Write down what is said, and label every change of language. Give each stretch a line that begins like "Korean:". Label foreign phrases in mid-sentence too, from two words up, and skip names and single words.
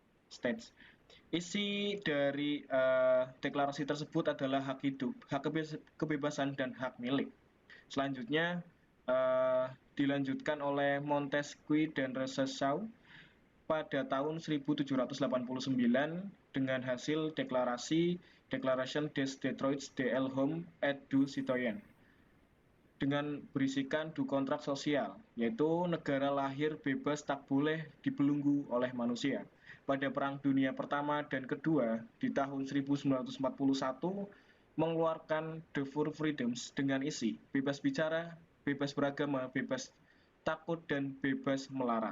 Indonesian: Isi dari deklarasi tersebut adalah hak hidup, hak kebebasan, dan hak milik. Selanjutnya dilanjutkan oleh Montesquieu dan Rousseau pada tahun 1789 dengan hasil deklarasi Declaration des Droits de l'Homme et du Citoyen dengan berisikan du kontrak sosial, yaitu negara lahir bebas tak boleh dibelenggu oleh manusia. Pada Perang Dunia Pertama dan Kedua di tahun 1941 mengeluarkan The Four Freedoms dengan isi bebas bicara, bebas beragama, bebas takut, dan bebas melarang.